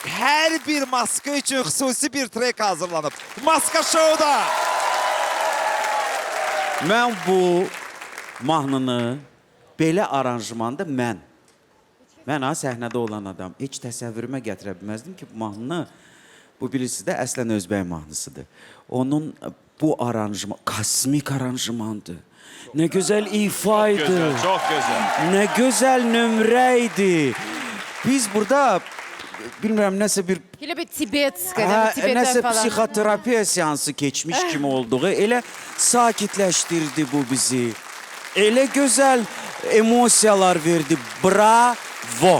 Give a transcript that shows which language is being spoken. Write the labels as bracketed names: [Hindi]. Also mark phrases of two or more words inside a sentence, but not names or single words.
[Turkish] Her bir maska için [Azerbaijani] xüsusi bir trek hazırlanıb. Maska Show'da. Mən bu mahnını belə aranjmanda mən ha səhnədə olan adam heç təsəvvürümə gətirə bilməzdim ki, bu mahnı bu birisi də əslən Özbək mahnısıdır. Onun bu aranjman kosmik aranjmandır. [Turkish] Ne güzel ifaydı. Çok güzel. Ne güzel nömrəydi. [Azerbaijani] Biz burada bilmirəm nəsə bir Elə bir Tibet hə, qədər, Tibetdən nəsə falan. psixoterapiya seansı keçmiş kimi olduğu elə sakitləşdirdi bu bizi. Elə gözəl emosiyalar verdi. Bravo.